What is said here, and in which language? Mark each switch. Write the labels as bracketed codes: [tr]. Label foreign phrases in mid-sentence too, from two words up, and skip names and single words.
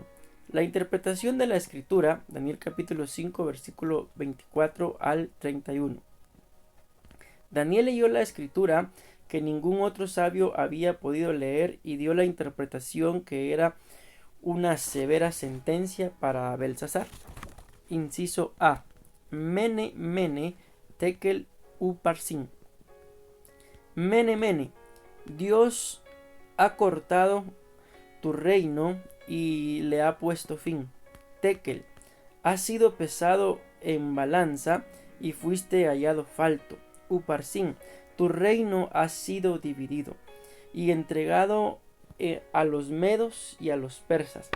[es] La interpretación de la escritura, Daniel capítulo 5, versículo 24 al 31. Daniel leyó la escritura que ningún otro sabio había podido leer y dio la interpretación que era una severa sentencia para Belsasar. Inciso A. [arc] Mene, mene, tekel, uparsin. Mene, mene. [es] Dios ha cortado tu reino y le ha puesto fin. Tekel, has sido pesado en balanza y fuiste hallado falto. Uparsin, tu reino ha sido dividido y entregado a los medos y a los persas.